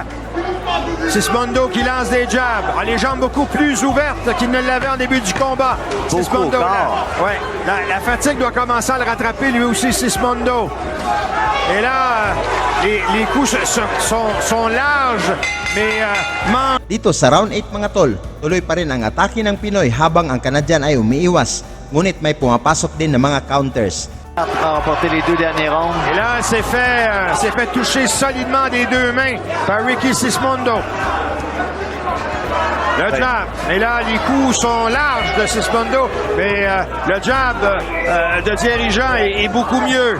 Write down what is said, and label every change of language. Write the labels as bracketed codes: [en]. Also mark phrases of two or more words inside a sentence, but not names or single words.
[fr] Sismondo qui lance des jabs, a les jambes beaucoup plus ouvertes qu'il ne l'avait en début du combat. Beaucoup Sismondo, encore. ouais, la fatigue doit commencer à le rattraper lui aussi, Sismondo. Et là, les coups sont larges, mais [tl] Dito sa round 8 mga tol, tuloy pa rin ang atake ng Pinoy habang ang Canadian ay umiiwas. Ngunit may pumapasok din ng mga counters. [fr] Pour remporter les 2 derniers rounds. Et là, s'est fait toucher solidement des deux mains par Ricky Sismondo. Le jab. Et là, les coups sont larges de Sismondo, mais le jab de dirigeant est beaucoup mieux.